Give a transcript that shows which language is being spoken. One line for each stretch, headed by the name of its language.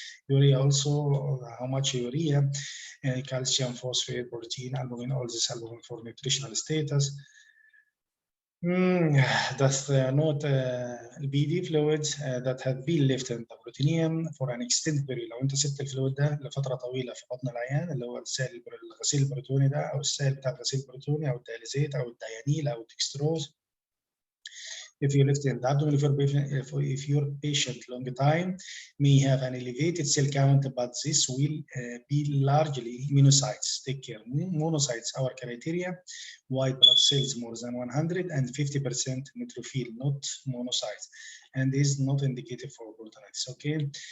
English: Urea also, how much urea, calcium, phosphate, protein, albumin, all this albumin for nutritional status. That's not BD fluids that have been left in the peritoneum for an extended period.
Arabic: لو انت سبت الفلويد ده لفتره طويله في بطن العيان، اللي هو الغسيل البريتوني ده، او السائل بتاع الغسيل البريتوني، او الدياليزيت، او الديانيل، او الدكستروز.
English: If you left in the abdomen, if your patient long time may have an elevated cell count, but this will be largely monocytes. Take care. Monocytes, our criteria, white blood cells more than 100 and 50% neutrophil, not monocytes, and is not indicated for peritonitis. Okay.